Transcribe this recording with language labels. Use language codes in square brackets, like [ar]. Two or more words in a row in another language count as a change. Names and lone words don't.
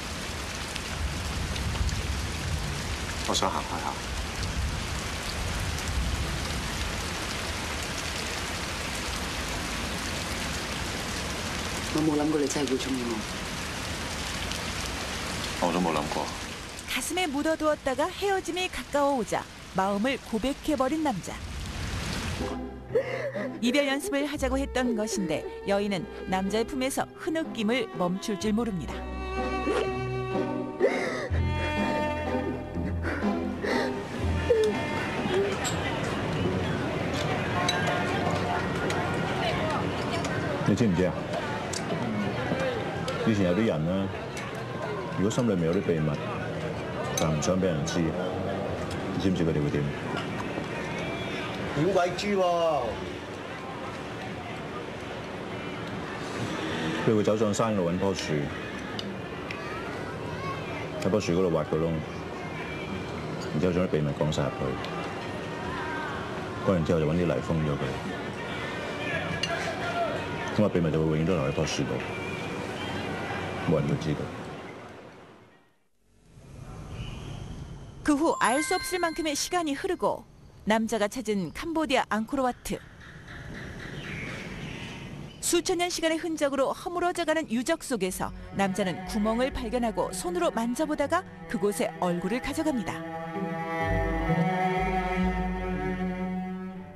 [yue] 我想行開下。我冇諗過你真係會中意我。我都冇諗過。 [ko] 가슴에 묻어두었다가 헤어짐이 가까워오자 마음을 고백해버린 남자. 이별 연습을 하자고 했던 것인데 여인은 남자의 품에서 흐느낌을 멈출 줄 모릅니다. [yue] 너 知唔知啊？以前有啲人咧，如果心裏面有啲秘密，但唔想俾人知，你知唔知佢哋會點？點鬼知喎？佢會走上山度揾棵樹，喺棵樹嗰度挖個窿，然之後將啲秘密講晒入去，講完之後就揾啲泥封咗佢，咁啊秘密就會永遠都留喺棵樹度，冇人會知道。 [ko] 그 후 알 수 없을 만큼의 시간이 흐르고 남자가 찾은 캄보디아 앙코르와트. 수천 년 시간의 흔적으로 허물어져가는 유적 속에서 남자는 구멍을 발견하고 손으로 만져보다가 그곳에 얼굴을 가져갑니다.